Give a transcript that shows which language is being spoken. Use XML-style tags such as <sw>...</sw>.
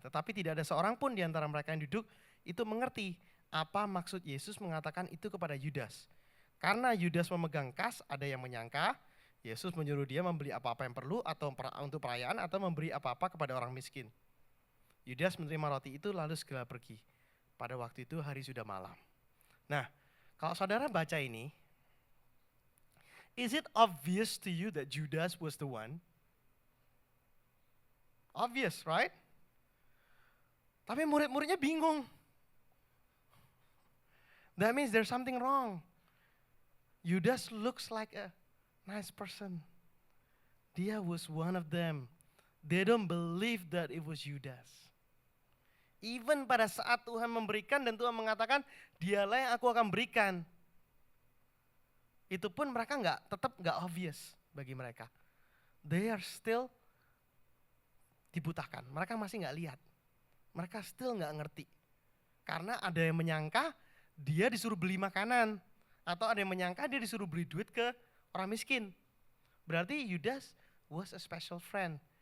<id>Tetapi tidak ada seorang pun di antara mereka yang duduk itu mengerti apa maksud Yesus mengatakan itu kepada Yudas. Karena Yudas memegang kas, ada yang menyangka Yesus menyuruh dia membeli apa-apa yang perlu atau untuk perayaan atau memberi apa-apa kepada orang miskin. Yudas menerima roti itu lalu segera pergi. Pada waktu itu hari sudah malam. Nah, kalau saudara baca ini,</id> <en>is it obvious to you that Judas was the one? Obvious, right?</en> <id>Tapi murid-muridnya bingung.</id> <en>That means there's something wrong. Judas looks like a nice person. Dia was one of them. They don't believe that it was Judas.</en> <id>Even pada saat Tuhan memberikan dan Tuhan mengatakan, "Dialah yang aku akan berikan." Itu pun mereka tetap nggak obvious bagi mereka.</id> <en>They are still dibutakan.</en> <id>Mereka masih nggak lihat. Mereka still nggak ngerti. Karena ada yang menyangka dia disuruh beli makanan. Atau ada yang menyangka dia disuruh beli duit ke orang miskin.</id> <en>Berarti Judas was a special friend.</en>